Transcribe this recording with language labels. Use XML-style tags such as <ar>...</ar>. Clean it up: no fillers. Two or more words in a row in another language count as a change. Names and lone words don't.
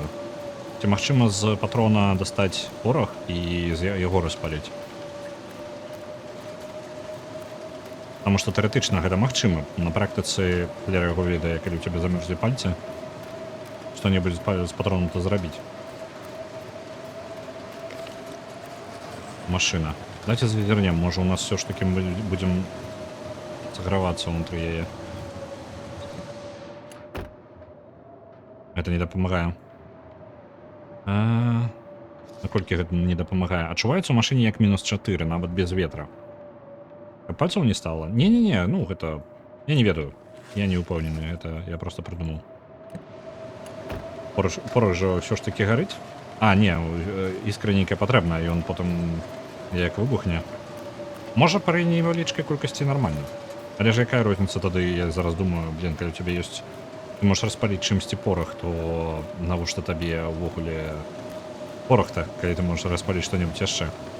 <be>Ці магчыма з патрона дастаць порах і яго распаліць? Таму што тэарэтычна гэта магчыма. На практыцы хляра яго ведае, калі ў цябе замёрзлі пальцы, што-небудзь з патронам-то зрабіць.</be> <ru>Машина. Давайте завернем, может у нас все ж таки мы будем согреваться внутри яе.</ru> <be>Это не дапамагае. Наколькі гэта не дапамагае? Адчуваецца ў машыне як -4, нават без ветра. Пальцаў не стало? Не-не-не, ну гэта... Я не ведаю. Я не упэўнены,</be> <ru>это я просто придумал.</ru> <be>Порох жа все ж таки гарыць? А, не, іскра нейкая патрэбная, і ён потым як выбухне. Можа пры невялічкай колькасці нормально. Але ж якая розніца тады, я зараз думаю, блин, калі у цябе ёсць... Ты можаш распаліць чымсьці порох, то навошта табе ўвогуле порох-то, калі ты можаш распаліць што-небудзь яшчэ.</be>